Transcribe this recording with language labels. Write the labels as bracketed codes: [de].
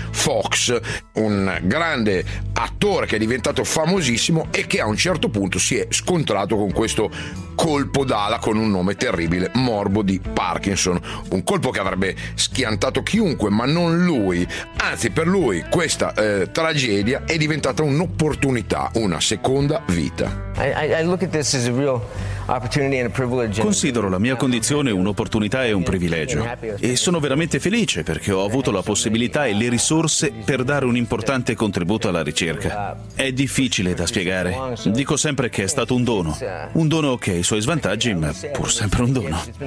[it] Fox, un grande attore che è diventato famosissimo e che a un certo punto si è scontrato con questo colpo d'ala con un nome terribile, morbo di Parkinson. Un colpo che avrebbe schiantato chiunque, ma non lui. Anzi, per lui questa tragedia è diventata un'opportunità, una seconda vita. [en] I look at this as a real opportunity and a privilege. [it] Considero la mia condizione un'opportunità e un privilegio. E sono veramente felice perché ho avuto la possibilità e le risorse per dare un importante contributo alla ricerca. È difficile da spiegare. Dico sempre che è stato un dono. Un dono che ha i suoi svantaggi, ma pur sempre un dono.